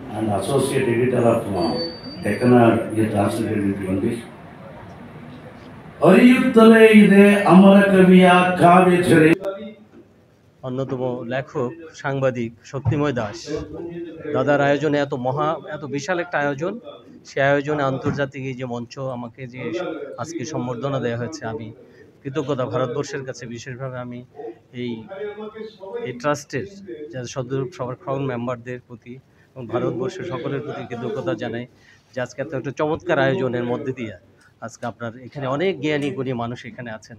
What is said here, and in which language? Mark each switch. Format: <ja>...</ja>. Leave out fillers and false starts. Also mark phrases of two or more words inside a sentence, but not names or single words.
<en>and associate editor of Deccan, he translated into English.</en> <kn>ಹರಿಯುತ್ತಲೇ ಇದೆ ಅಮರ ಕವಿಯ ಕಾವ್ಯಚರಿ</kn> <bn>অন্যতম লেখক সাংবাদিক শক্তিময় দাস দাদার আয়োজনে এত বিশাল একটা আয়োজন, সে আয়োজনে আন্তর্জাতিক এই যে মঞ্চ আমাকে যে আজকে সম্বর্ধনা দেওয়া হয়েছে, আমি কৃতজ্ঞতা ভারতবর্ষের কাছে বিশেষভাবে আমি এই ট্রাস্টের সবার মেম্বারদের প্রতি এবং ভারতবর্ষের সকলের প্রতি কৃতজ্ঞতা জানাই যে আজকে এত একটা চমৎকার আয়োজনের মধ্যে দিয়ে আজকে আপনার এখানে অনেক জ্ঞানী গুণী মানুষ এখানে আছেন।</bn>